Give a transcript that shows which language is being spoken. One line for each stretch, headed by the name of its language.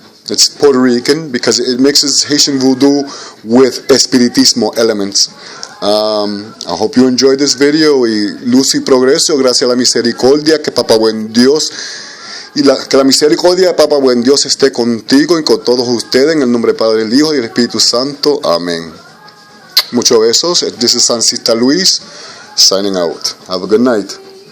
English: It's Puerto Rican because it mixes Haitian Voodoo with Espiritismo elements. I hope you enjoyed this video,
Spanish: y luz y progreso, gracias a la misericordia, que Papa Buen Dios, que la misericordia de Papa Buen Dios esté contigo y con todos ustedes, en el nombre del Padre, del Hijo y del Espíritu Santo. Amén. Muchos besos.
English: This is Sancista Luis signing out. Have a good night.